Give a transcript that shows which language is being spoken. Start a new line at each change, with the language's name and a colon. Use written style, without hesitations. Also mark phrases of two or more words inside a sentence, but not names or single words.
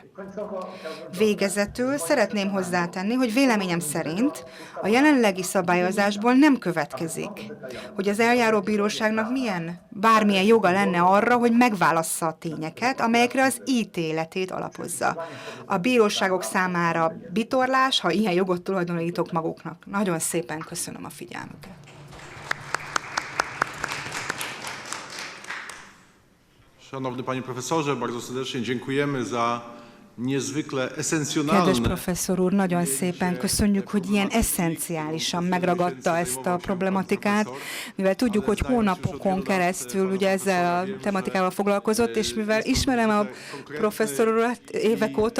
Hungarian: Végezetül szeretném hozzátenni, hogy véleményem szerint a jelenlegi szabályozásból nem következik, hogy az eljáróbíróságnak bármilyen joga lenne arra, hogy megválassza a tényeket, amelyekre az ítéletét alapozza. A bíróságok számára bitorlás, ha ilyen jogot tulajdonítok maguknak. Nagyon szépen köszönöm a figyelmüket.
Polish: Szanowny Panie Profesorze, bardzo serdecznie dziękujemy za
Hungarian: Kedves professzor úr, nagyon szépen köszönjük, hogy ilyen eszenciálisan megragadta ezt a problematikát, mivel tudjuk, hogy hónapokon keresztül ugye ezzel a tematikával foglalkozott, és mivel ismerem a professzor urat évek óta,